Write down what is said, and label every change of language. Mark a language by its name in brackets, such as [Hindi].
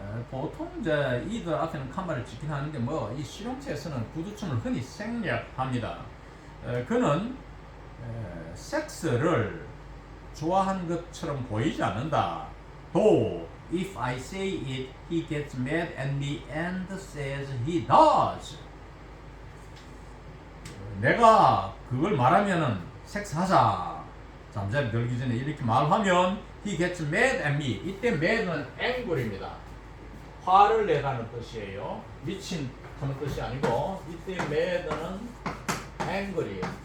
[Korean] 보통 이제 either 앞에는 칸말을 찍긴 하는데 뭐 이 실용체에서는 구두춤을 흔히 생략합니다. 그는 섹스를 좋아하는 것처럼 보이지 않는다. [English] Though if I say it, he gets mad at me and says he does. [Korean] 내가 그걸 말하면은 섹스하자. 잠자리 들기 전에 이렇게 말하면 [English] he gets mad at me. [Korean] 이때 mad는 angry입니다. 화를 내다는 뜻이에요. 미친 하는 뜻이 아니고 이때 mad는 angry.